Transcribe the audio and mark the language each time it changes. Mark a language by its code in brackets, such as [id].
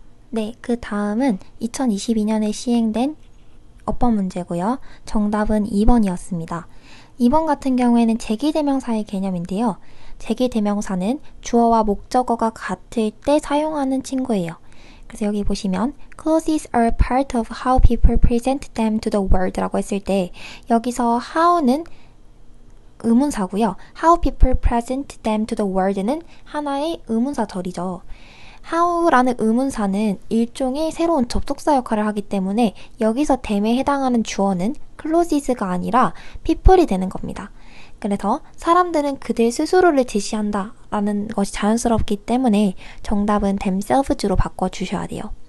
[ko] 네, 그 다음은 2022년에 시행된 어법 문제고요. 정답은 2번이었습니다. 2번 같은 경우에는 제기대명사의 개념인데요. 제기대명사는 주어와 목적어가 같을 때 사용하는 친구예요. 그래서 여기 보시면 [en] Clothes are part of how people present them to the world [ko] 라고 했을 때 여기서 how는 의문사고요. [en] How people present them to the world는 [ko] 하나의 의문사절이죠. how라는 의문사는 일종의 새로운 접속사 역할을 하기 때문에 여기서 them에 해당하는 주어는 clothes가 아니라 people이 되는 겁니다. 그래서 사람들은 그들 스스로를 제시한다 라는 것이 자연스럽기 때문에 정답은 themselves로 바꿔주셔야 돼요.